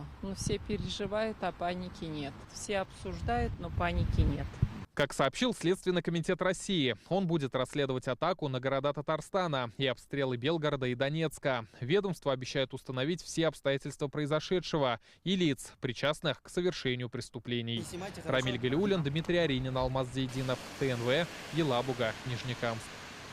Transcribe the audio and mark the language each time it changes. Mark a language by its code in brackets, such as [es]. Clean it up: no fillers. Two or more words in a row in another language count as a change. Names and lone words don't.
[ru] Все переживают, а паники нет. Все обсуждают, но паники нет. Как сообщил Следственный комитет России, он будет расследовать атаку на города Татарстана и обстрелы Белгорода и Донецка. Ведомство обещает установить все обстоятельства произошедшего и лиц, причастных к совершению преступлений. Рамиль Галиуллин, Дмитрий Аринин, Алмаз Зейдинов, ТНВ, Елабуга, Нижнекамск.